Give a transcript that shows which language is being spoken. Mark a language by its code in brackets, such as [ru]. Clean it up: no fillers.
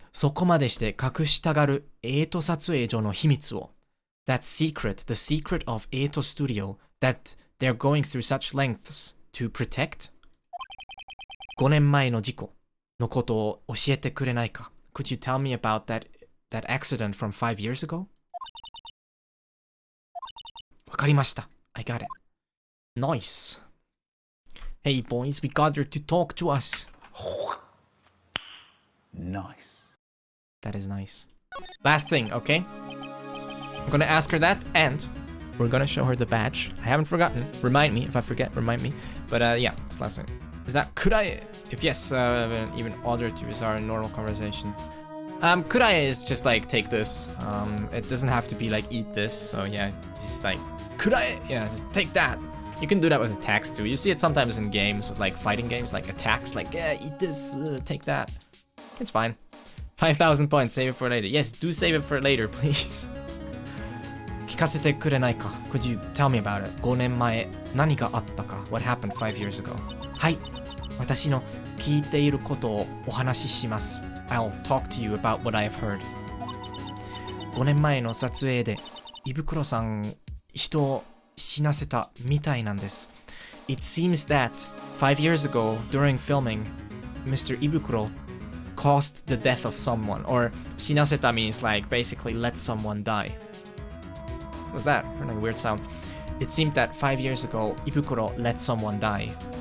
[ja] そこまでして隠したがるエイト撮影所の秘密を。 [en] That secret, the secret of Eito Studio, that they're going through such lengths to protect. [ja] 5年前の事故のことを教えてくれないか? [en] Could you tell me about that accident from 5 years ago? [ja] わかりました. [en] I got it. Nice. Hey boys, we gathered to talk to us. Nice. That is nice. Last thing, okay? I'm gonna ask her that, and we're gonna show her the badge. I haven't forgotten. Remind me. If I forget, remind me. But yeah, it's the last one. Is that, could I, if yes, even order to use our normal conversation. Could I is just like, take this. It doesn't have to be like, eat this. So yeah, just like, could I, yeah, just take that. You can do that with attacks too. You see it sometimes in games, with like fighting games, like attacks, like, yeah, eat this, take that. It's fine. 5,000 points, save it for later. Yes, do save it for later, please. [ja] 聞かせてくれないか? [en] Could you tell me about it? [ja] 5年前、何があったか? [en] What happened 5 years ago? [ja] はい。私の聞いていることをお話しします。 [en] I'll talk to you about what I have heard. [ja] 5年前の撮影で、胃袋さん、人を死なせたみたいなんです。 [en] It seems that 5 years ago, during filming, Mr. Ibukuro caused the death of someone. Or 死なせた means like basically let someone die. What was that? Like a weird sound. It seemed that 5 years ago, Ibukuro let someone die.